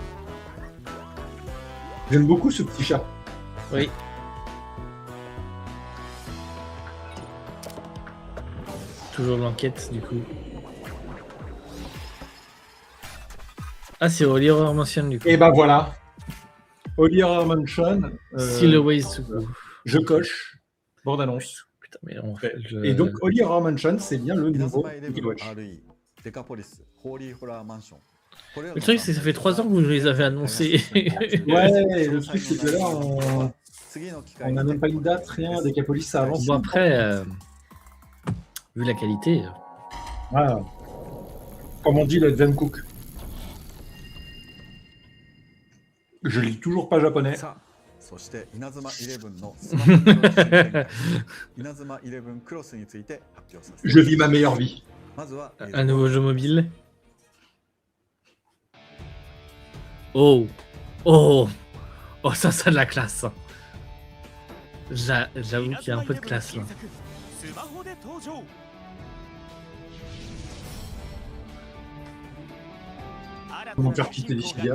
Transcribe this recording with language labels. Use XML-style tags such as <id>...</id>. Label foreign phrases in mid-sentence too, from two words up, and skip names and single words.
<fr>J'aime beaucoup ce petit chat. Oui. Toujours l'enquête, du coup. Ah, c'est Holy Horror Mansion, du coup. Et bah voilà. Holy Horror Mansion.</fr> <en>Still a ways to go.</en> <fr>Je coche. Bande annonce. Putain, mais on Et donc, Holy Horror Mansion, c'est bien le nouveau 稲妻 Yokai 11 Watch.</fr> <ja>RE デカポリスホーリーホラーマンション。これらの</ja> <fr>Le truc, c'est que ça fait 3 ans que vous les avez annoncés. Ouais, le truc, c'est que là, on n'a même pas une date, rien. Decapolis, ça avance. Bon, après, vu la qualité, Voilà. Comme on dit, le Zen Cook. Je lis toujours pas japonais.</fr> <ja>さあ、そして稲妻11のスマホの新展開稲妻11クロスについて発表させて</ja> <fr>Je vis ma meilleure vie.</fr> <ja>まずは</ja> <fr>un nouveau jeu mobile. Oh, oh, oh, ça a de la classe. J'avoue qu'il y a un peu de classe là. Comment faire quitter Dissidia.</fr>